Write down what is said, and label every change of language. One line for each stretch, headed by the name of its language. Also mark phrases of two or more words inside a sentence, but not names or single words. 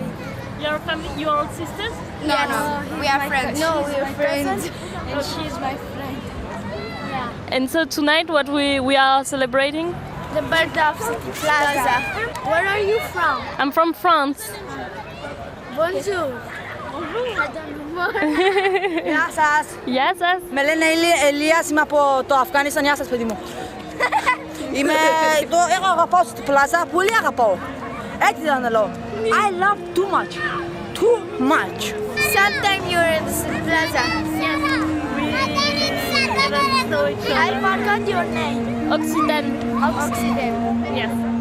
English: You're family? You are all sisters? No, we are friends. No, we are friends. And she's my friend. Yeah. And so tonight what we are celebrating? The birthday of City Plaza. Where are you from? I'm from France. Bonjour.
Greek: Γεια σας. Γεια σας. Με λένε Ελίας, είμαι από το Αφγανιστάν. Γεια σας, παιδί μου. Εγώ αγαπάω στην πλάζα, πολύ αγαπάω. Έτσι δεν λέω.
English: I love too much. Too much. Sometime you're in the City Plaza. Yes. I forgot your name. Occident. Occident. Yes.